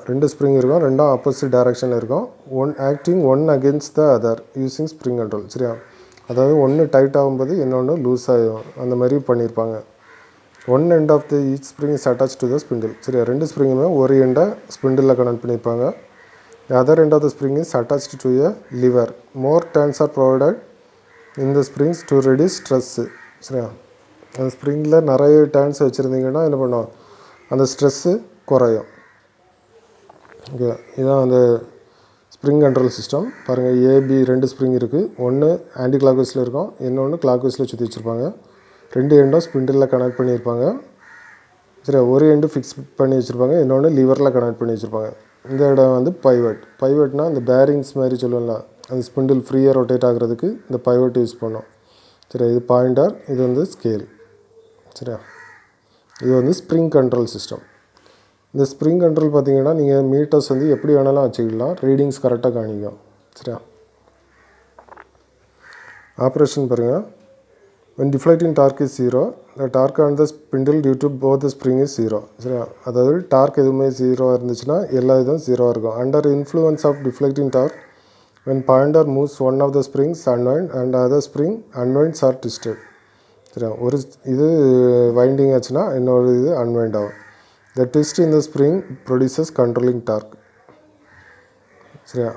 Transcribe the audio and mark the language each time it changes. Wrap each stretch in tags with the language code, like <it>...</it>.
<ta>2 spring இருக்கும், 2ம் opposite டைரக்ஷனில் இருக்கும்.</ta> <en>acting one against the other using spring control</en> <ta>சரியா. அதாவது ஒன்று டைட் ஆகும்போது இன்னொன்று லூஸ் ஆகும், அந்த மாதிரி பண்ணியிருப்பாங்க.</ta> <en>one end of the each spring is attach to the spindle</en> <ta>சரியா. 2 ஸ்ப்ரிங்குமே ஒரு எண்டை ஸ்பிண்டிலில் கனெக்ட் பண்ணியிருப்பாங்க.</ta> <en>The other end of the spring is attached to a lever. More turns are provided in the springs to reduce stress</en> <ta>சரியா. அந்த ஸ்ப்ரிங்கில் நிறைய turns வச்சுருந்தீங்கன்னா என்ன பண்ணும், அந்த ஸ்ட்ரெஸ்ஸு குறையும். ஓகே, இதுதான் அந்த ஸ்ப்ரிங் கண்ட்ரோல் சிஸ்டம். பாருங்கள், ஏபி 2 ஸ்ப்ரிங் இருக்குது. ஒன்று ஆன்டி கிளாக் வைஸில் இருக்கும், இன்னொன்று கிளாக் வைஸில் சுற்றி வச்சுருப்பாங்க. 2 எண்டும் ஸ்பிண்டிலில் கனெக்ட் பண்ணியிருப்பாங்க சரியா. ஒரு எண்டு ஃபிக்ஸ் பண்ணி வச்சுருப்பாங்க, இன்னொன்று லிவரில் கனெக்ட் பண்ணி வச்சுருப்பாங்க. இந்த இடம் வந்து பைவட்னால் இந்த பேரிங்ஸ் மாதிரி சொல்லுவோம்ல, அந்த ஸ்பிண்டில் ஃப்ரீயாக ரொட்டேட் ஆகிறதுக்கு இந்த பைவட் யூஸ் பண்ணோம் சரியா. இது பாயிண்டர், இது வந்து ஸ்கேல் சரியா. இது வந்து ஸ்ப்ரிங் கண்ட்ரோல் சிஸ்டம். இந்த ஸ்ப்ரிங் கண்ட்ரோல் பார்த்திங்கன்னா நீங்கள் மீட்டர்ஸ் வந்து எப்படி வேணாலும் வச்சுக்கலாம், ரீடிங்ஸ் கரெக்டாக காணிக்கும் சரியா. ஆப்ரேஷன் பாருங்கள்,</ta> <en>when deflecting torque is 0, the torque on the spindle due to both the spring is 0</en> <ta>சரியா. அதாவது டார்க் எதுவுமே 0 இருந்துச்சுன்னா எல்லா இதுவும் 0 இருக்கும்.</ta> <en>Under influence of deflecting torque, when pointer moves one of the springs unwind and other spring unwinds or twisted</en> <ta>சரியா. ஒரு இது வைண்டிங் ஆச்சுன்னா இன்னொரு இது அன்வைண்ட் ஆகும்.</ta> <en>The twist in the spring produces controlling torque.</en> <ta>சரியா.</ta>